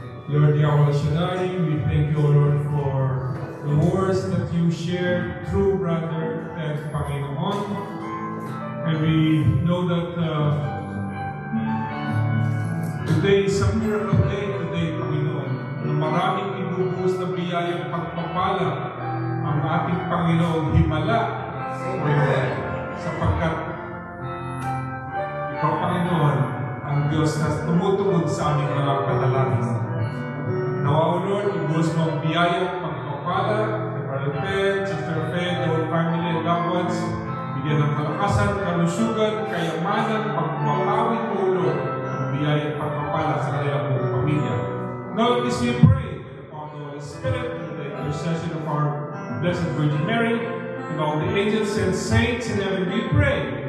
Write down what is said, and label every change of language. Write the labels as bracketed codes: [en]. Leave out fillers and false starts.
[en] Lord Yahweh Shaddai, we thank you, O Lord, for the words that you shared through Brother Ted Panginoon. And we know that today is a miracle day today, Panginoon. [tl] Na maraming ibubuhos na biyayang pagpapala ang ating Panginoong himala. O Lord, sapagkat ikaw, Panginoon, ang Diyos na tumutugod sa aming mga panalangin. Nawa, O Lord, ibuhos mo ang biyayang pagpapala kay Brother Ted, Sister Fed, [en] the whole family and loved ones. [tl] Bigyan ng kalakasan, kalusugan, kayamanan, pagpapawin mo, O Lord, ang biyayang pagpapala sa kanilang buong pamilya. [en] Now, this we pray upon the Holy Spirit, through the intercession of our Blessed Virgin Mary, and all the angels and saints in heaven, we pray.